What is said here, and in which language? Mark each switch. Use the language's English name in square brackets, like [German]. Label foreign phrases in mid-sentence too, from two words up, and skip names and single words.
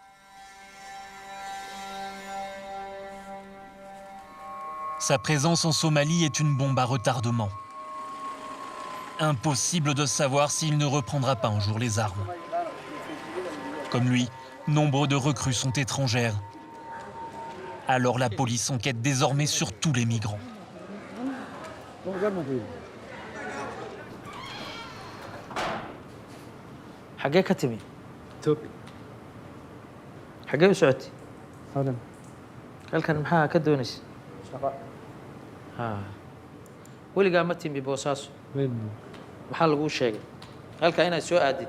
[French] Sa présence en Somalie est une bombe à retardement. Impossible de savoir s'il ne reprendra pas un jour les armes. Comme lui, nombre de recrues sont étrangères. Alors la police enquête désormais sur tous les migrants. [Somali] xagee ka timi xagee u socotay halkan maxaa ka doonaysa weligaa ma timi boosaaso maxaa laguu sheegay halkaa inaad soo aadid